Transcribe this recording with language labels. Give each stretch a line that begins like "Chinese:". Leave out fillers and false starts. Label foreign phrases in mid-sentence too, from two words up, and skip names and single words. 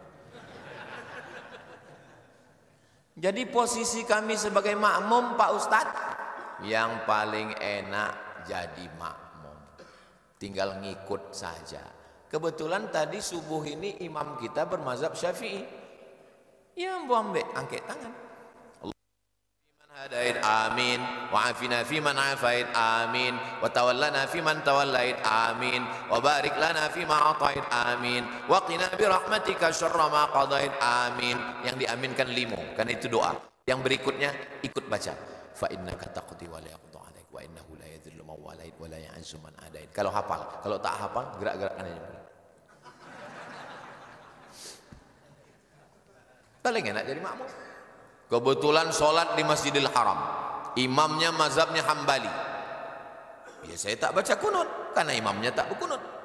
Indonesian: Jadi posisi kami sebagai makmum Pak Ustadz, yang paling enak jadi makmum, tinggal ngikut saja. Kebetulan tadi subuh ini imam kita bermazhab Syafi'i. Ya ambil angkat tangan.
Arabic: هديت آمين وعافنا فيمن عافيت آمين وتولنا فيمن توليت آمين وبارك لنا فيما أعطيت آمين وقنا برحمتك شر ما قضيت آمين.
Indonesian: Yang diaminkan 5 karena itu doa. Yang berikutnya ikut baca
Arabic: فإنك تقضي ولا يقضى عليك وإنه لا يذل من واليت ولا يعز من عاديت.
Indonesian: Kalau hafal, kalau tak hafal gerak-gerakan aja. Paling enak jadi makmum. Kebetulan sholat di Masjidil Haram, imamnya mazhabnya Hambali. Ya saya tak baca kunut karena imamnya tak berkunut.